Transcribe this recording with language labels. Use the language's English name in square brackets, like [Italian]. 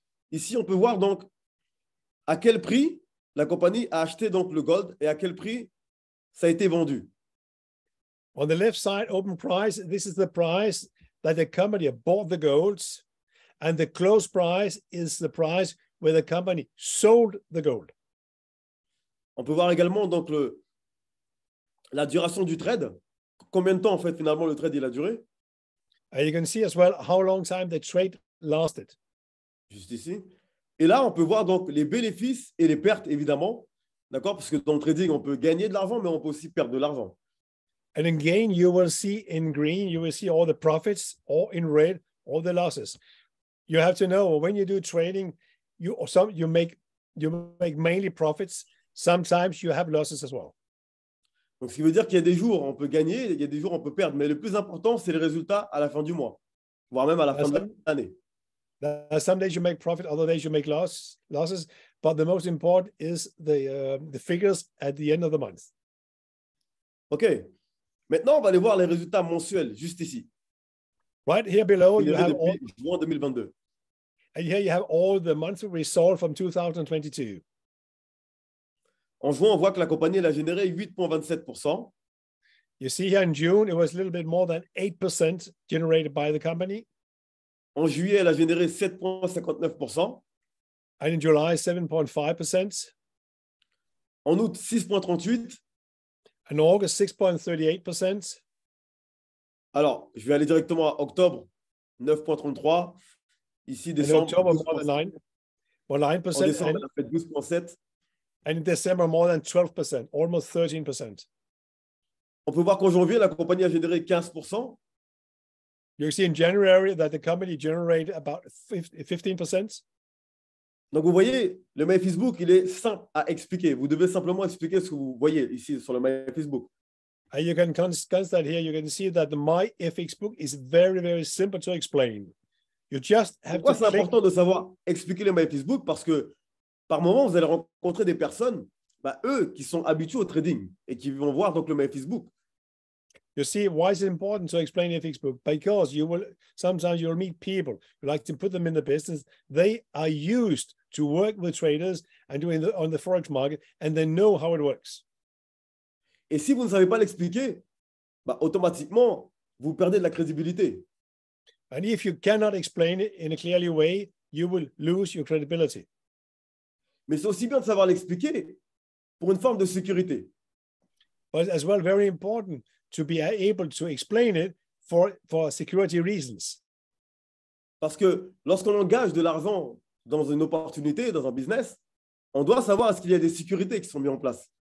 [French] Ici, on peut voir donc à quel prix la compagnie a acheté donc le gold et à quel prix ça a été vendu. [English] On the left side, open price, this is the price that the company bought the golds, and the close price is the price where the company sold the gold. [French] On peut voir également donc la duration du trade. Combien de temps en fait finalement le trade il a duré? [English] And you can see as well how long time the trade lasted. [French] Juste ici. Et là, on peut voir donc les bénéfices et les pertes évidemment. D'accord? Parce que dans le trading, on peut gagner de l'argent, mais on peut aussi perdre de l'argent. [English] And in gain, you will see in green, you will see all the profits, or in red, all the losses. You have to know when you do trading, you make mainly profits. Sometimes you have losses as well. [French] Donc, ce qui veut dire qu'il y a des jours, on peut gagner, il y a des jours, on peut perdre. Mais le plus important, c'est le résultat à la fin du mois, voire même à la fin de l'année. [English] Some days you make profit, other days you make losses. But the most important is the figures at the end of the month. OK. [French] Maintenant, on va aller voir les résultats mensuels, juste ici. [English] Right here below, you have [French] all, juin 2022. [English] And here you have all the monthly results from 2022. [French] En juin, on voit que la compagnie elle a généré 8,27%. [English] You see here in June, it was a little bit more than 8% generated by the company. [French] En juillet, elle a généré 7,59%. [English] And in July, 7.5%. [French] En août, 6,38%. [English] In August, 6.38%. [French] Alors, je vais aller directement à octobre, 9,33%. Ici, décembre, 9%. En décembre, elle a fait 12,7%. [English] And in December, more than 12%, almost 13%. [French] On peut voir qu'en janvier, la compagnie a généré 15%. [English] You see in January that the company generated about 15%. [French] Donc, vous voyez, le My Facebook, il est simple à expliquer. Vous devez simplement expliquer ce que vous voyez ici sur le My Facebook. [English] And you can consider here, you can see that the My Facebook is very, very simple to explain. You just have [French] Pourquoi [English] to [French] c'est important de savoir expliquer le My Facebook? Parce que par moment, vous allez rencontrer des personnes, eux, qui sont habitués au trading et qui vont voir donc le My Facebook. [English] You see, why is it important to explain Facebook? Because sometimes you'll meet people who like to put them in the business. They are used to work with traders and on the Forex market, and they know how it works. [French] Et si vous ne savez pas l'expliquer, automatiquement, vous perdez de la crédibilité. [English] And if you cannot explain it in a clearly way, you will lose your credibility. [French] Mais c'est aussi bien de savoir l'expliquer pour une forme de sécurité. [English] But as well, very important to be able to explain it for security reasons. [French] Parce que lorsqu'on engage de l'argent dans une opportunité, dans un business, on doit savoir est-ce qu'il y a des sécurités qui sont mises en place.